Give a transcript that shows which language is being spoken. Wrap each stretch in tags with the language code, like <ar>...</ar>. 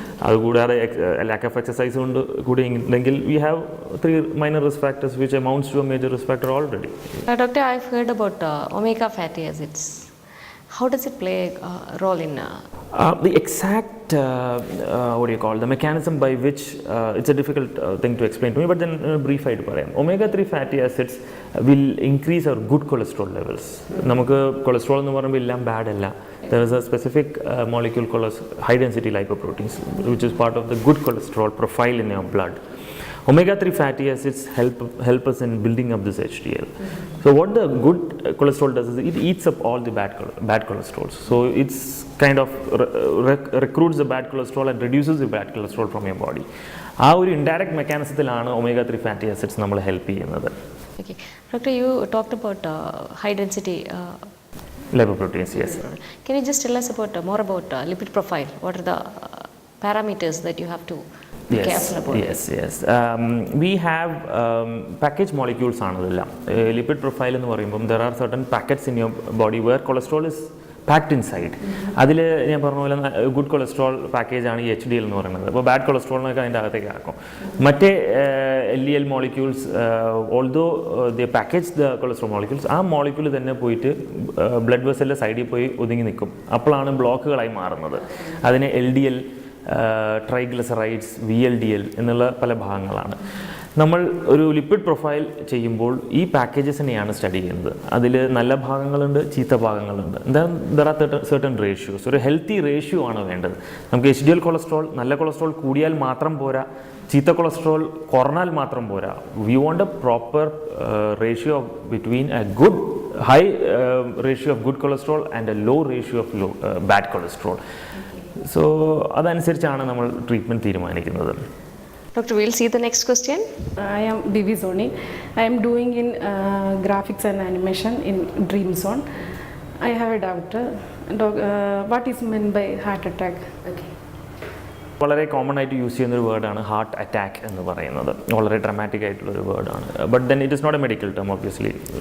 <ml>അതുകൂടാതെ</ml> <en>lack of exercise</en> <ml>കൊണ്ട് കൂടി ഉണ്ടെങ്കിൽ</ml> <en>we have 3 minor risk factors which amounts to a major risk factor already. Doctor, I've heard about omega fatty acids. How does it play a role in the exact the mechanism by which it's a difficult thing to explain to me, but then brief</en> <ml>ആയിട്ട് പറയാം.</ml> <en>omega-3 fatty acids will increase our good cholesterol levels.</en> <ml>നമുക്ക് cholesterol എന്ന് പറയുമ്പോൾ എല്ലാം bad അല്ല.</ml> <en>There is a specific molecule called high density lipoproteins, which is part of the good cholesterol profile in your blood. Omega-3 fatty acids help us in building up this HDL. So what the good cholesterol does is it eats up all the bad cholesterols. So it's kind of recruits the bad cholesterol and reduces the bad cholesterol from your body.</en> <ml>ആ ഒരു indirect മെക്കാനിസത്തിലാണ് omega-3 fatty acids നമ്മളെ help ചെയ്യുന്നത്.</ml> <en>Okay. Doctor, you talked about high density lipoproteins, yes. Can you just tell us more about lipid profile? What are the parameters that you have to be careful about? Yes. We have package molecules</en> <ml>ആണതെല്ലാം.</ml> <en>Lipid profile</en> <ml>എന്ന് പറയുമ്പോൾ</ml> <en>there are certain packets in your body where cholesterol is packed inside.</en> <ml>അതിൽ ഞാൻ പറഞ്ഞ പോലെ good cholesterol പാക്കേജാണ് ഈ HDL എന്ന് പറയുന്നത്. അപ്പോൾ ബാഡ് കൊളസ്ട്രോളിനൊക്കെ അതിൻ്റെ അകത്തേക്ക് ആക്കും. മറ്റേ LDL molecules</ml> <en>although the package the cholesterol molecules,</en> <ml>ആ മോളിക്യൂൾ തന്നെ പോയിട്ട് ബ്ലഡ് വെസലിൻ്റെ സൈഡിൽ പോയി ഒതുങ്ങി നിൽക്കും. അപ്പോഴാണ് ബ്ലോക്കുകളായി മാറുന്നത്. അതിനെ LDL, ട്രൈഗ്ലിസറൈഡ്സ്, VLDL എന്നുള്ള പല ഭാഗങ്ങളാണ്. നമ്മൾ ഒരു ലിപ്പിഡ് പ്രൊഫൈൽ ചെയ്യുമ്പോൾ ഈ പാക്കേജസിനെയാണ് സ്റ്റഡി ചെയ്യുന്നത്. അതിൽ നല്ല ഭാഗങ്ങളുണ്ട്, ചീത്ത ഭാഗങ്ങളുണ്ട്.</ml> <en>There are certain ratios.</en> <ml>ഒരു ഹെൽത്തി റേഷ്യോ ആണ് വേണ്ടത്. നമുക്ക് HDL കൊളസ്ട്രോൾ, നല്ല കൊളസ്ട്രോൾ കൂടിയാൽ മാത്രം പോരാ, ചീത്ത കൊളസ്ട്രോൾ കുറഞ്ഞാൽ മാത്രം പോരാ.</ml> <en>We want a proper ratio between a good high ratio of good cholesterol and a low ratio of bad cholesterol.</en> <ml>So അതനുസരിച്ചാണ് നമ്മൾ ട്രീറ്റ്മെൻറ്റ് തീരുമാനിക്കുന്നത്.</ml> <en>Doctor, we'll see the next question. I am BV Zoni. I am doing in graphics and animation in Dream Zone. I have a doubt. What is meant by heart attack? Okay.</en> <ml>വളരെ common ആയിട്ട് use ചെയ്യുന്നൊരു വേർഡാണ് heart attack എന്ന് പറയുന്നത്. വളരെ</ml> <en>dramatic</en> <ml>ആയിട്ടുള്ളൊരു വേർഡാണ്.</ml> <en>But then it is not a medical term obviously.</en>